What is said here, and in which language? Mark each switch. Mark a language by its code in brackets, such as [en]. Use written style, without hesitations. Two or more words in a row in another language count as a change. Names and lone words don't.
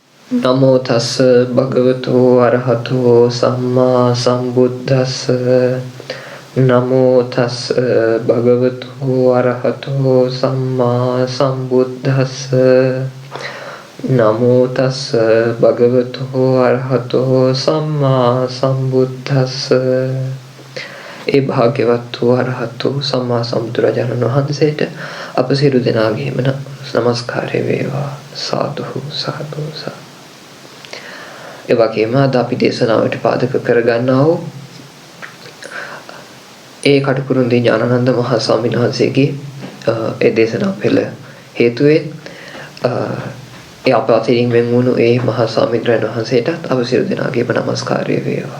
[pi] නමෝ තස්ස භගවතු අරහතෝ සම්මා සම්බුද්දස්ස නමෝ තස්ස භගවතු අරහතෝ සම්මා සම්බුද්දස්ස නමෝ තස්ස භගවතු අරහතෝ සම්මා සම්බුද්දස්ස [si] ඒ භාග්‍යවත් වූ අරහතෝ සම්මා සම්බුදුරජාණන් වහන්සේට අප සියලු දෙනාගේම නමස්කාරය වේවා. සාදු සාදු සාදු. ඒ වගේම අද අපි දේශනාවට පාදක කරගන්නා වූ ඒ කටුකුරුන්දී ඥානানন্দ මහ ස්වාමීන් වහන්සේගේ ඒ දේශනා පෙළ හේතුවෙන් ඒ අප අතරින් වෙන් වුණු ඒ මහ ස්වාමීන් වහන්සේට අප සියලු දෙනාගේම නමස්කාරය වේවා.